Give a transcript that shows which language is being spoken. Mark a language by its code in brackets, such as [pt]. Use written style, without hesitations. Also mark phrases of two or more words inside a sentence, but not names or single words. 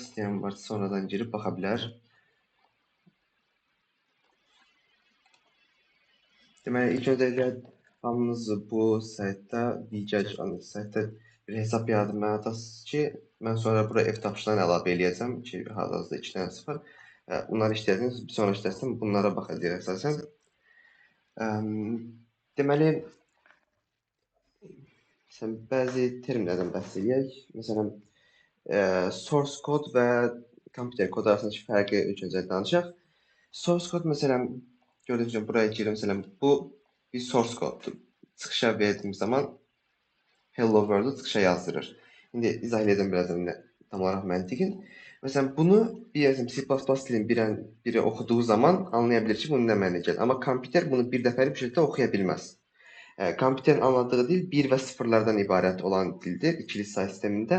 [az] İstəyən varsa sonradan girib baxa bilər. Deməli, ilk öncəliklə hamınız bu saytda saytda bir hesab yaradılmalı atasınız ki, mən sonra bura ev tapşırıqlarını əlavə eləyəcəm ki, hal-hazırda 2 dənəsi var. Bunları işlədiniz, bir sonraki dərsdə bunlara baxacağıq əsasən. Deməli, bəzi terminlərdən bəhs edək. Məsələn, [en] source code [az] və kompüter kod arasındakı fərqi ilk öncə danışaq. [en] Source code [az] məsələn, gördüyünüz kimi buraya girir, məsələn, bu bir [en] source code'dur. [az] Çıxışa verdiyim zaman [en] hello world-u [az] çıxışa yazdırır. İndi izah edəcəm birazdan tam olaraq məntiqin. Məsələn, bunu bir C++ dilin biri oxuduğu zaman anlaya bilir ki, bunun nə mənə gəlir. Amma kompüter bunu bir dəfəlik bir şəkildə oxuya bilməz. Kompüterin anladığı dil 1 və 0-lardan ibarət olan dildir ikili say sistemində.